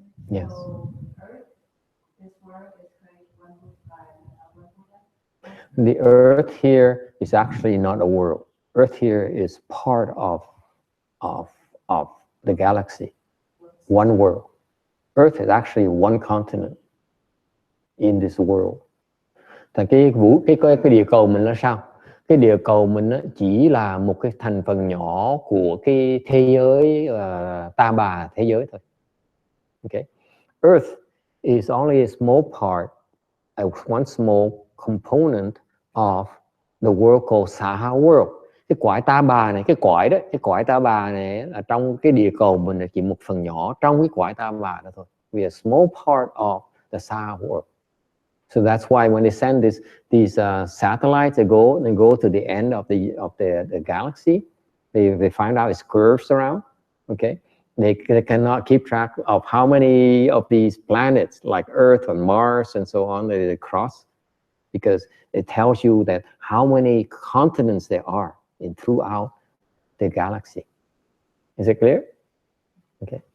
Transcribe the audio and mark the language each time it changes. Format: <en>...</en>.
<en>Yes. So Earth, this world is created one by one Buddha. The Earth here is actually not a world. Earth here is part of the galaxy. One world. Earth is actually one continent in this world.</en> <vi>Thì cái địa cầu mình là sao? Cái địa cầu mình chỉ là một cái thành phần nhỏ của cái thế giới ta bà thế giới thôi.</vi> <en>Okay. Earth is only a small part, one small component of the world called Saha world.</en> <vi>Cái cõi ta bà này, cái cõi ta bà này là trong cái địa cầu mình là chỉ một phần nhỏ trong cái cõi ta bà đó thôi.</vi> <en>We are a small part of the Saha world. So that's why when they send these satellites, they go to the end of the galaxy. They find out it's curves around. Okay. They cannot keep track of how many of these planets like Earth and Mars and so on they cross, because it tells you that how many continents there are throughout the galaxy. Is it clear? Okay.</en>